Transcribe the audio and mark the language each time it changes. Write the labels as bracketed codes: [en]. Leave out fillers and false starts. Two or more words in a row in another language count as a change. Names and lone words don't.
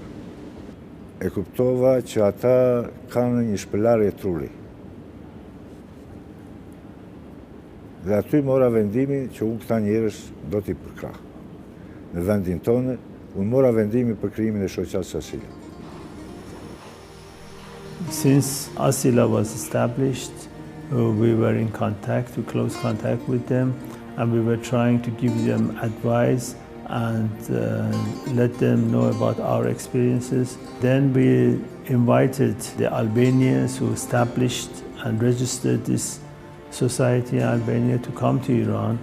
[sq] E kuptova që ata kanë një shpëlarje truri. Dhe aty mora vendimin që unë këta njerëz do t'i përkrah. Në vendin tonë, unë mora vendimin për krijimin e shoqatës Asila. [en] Since Asila was established, we were in contact, close contact with them, and we were trying to give them advice and let them know about our experiences. Then we invited the Albanians who established and registered this society in Albania to come to Iran.